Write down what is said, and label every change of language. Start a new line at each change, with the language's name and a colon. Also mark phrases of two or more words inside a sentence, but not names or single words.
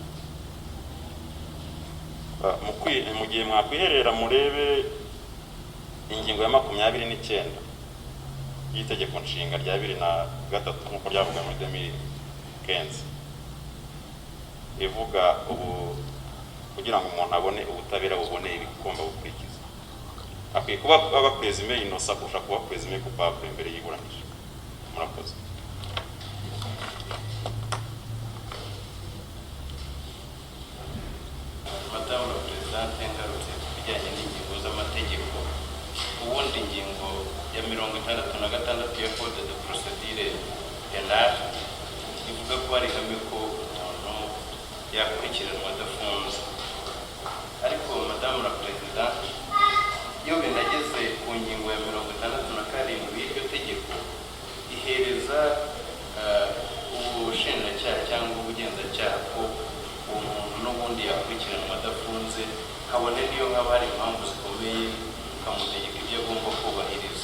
Kinyarwanda: Mu gihe mwakwiherera murebe ingingo ya 29 y'itegeko nshinga rya 2003 nk'uko ryavuga muri 2015, ivuga ubu kugira ngo umuntu abone ubutabera buboneye ibigomba gukurikiza, akwiye kuba aba
French: présumé innocent
Kinyarwanda: kurusha kuba
French: présumé coupable
Kinyarwanda: imbere y'iburanisha. Murakoze.
French: Madame la Présidente,
Kinyarwanda: ngarutse ku bijyanye n'ingingo z'amategeko. Ubundi ingingo ya 66 ya
French: Code de Procedure Penale
Kinyarwanda: ivuga ko ari ihame ko umuntu yakurikiranwa adafunze.
French: Ariko Madame la Présidente,
Kinyarwanda: iyo binageze ku ngingo ya 67 y'iryo tegeko, ihereza ubushinjacyaha cyangwa ubugenzacyaha ko umuntu n'ubundi yakurikiranwa adafunze, kabone niyo haba hari impamvu zikomeye ukamutegeka ibyo agomba kubahiriza.